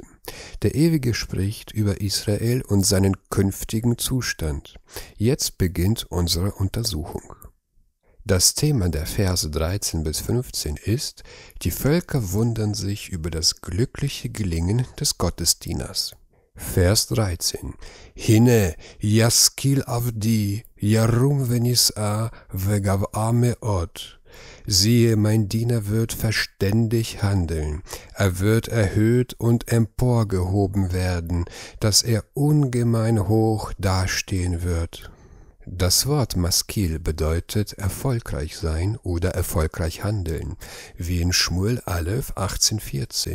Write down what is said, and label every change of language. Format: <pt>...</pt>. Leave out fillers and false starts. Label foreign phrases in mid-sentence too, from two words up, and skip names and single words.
<de>Der Ewige spricht über Israel und seinen künftigen Zustand. Jetzt beginnt unsere Untersuchung. Das Thema der Verse 13 bis 15 ist: Die Völker wundern sich über das glückliche Gelingen des Gottesdieners. Vers 13.</de> <he>הנה ישכיל עבדי ירום ונשא וגבה מאד.</he> <de>Siehe, mein Diener wird verständig handeln, er wird erhöht und emporgehoben werden, dass er ungemein hoch dastehen wird. Das Wort Maskil bedeutet erfolgreich sein oder erfolgreich handeln, wie in Shmuel Aleph 18,14.</de>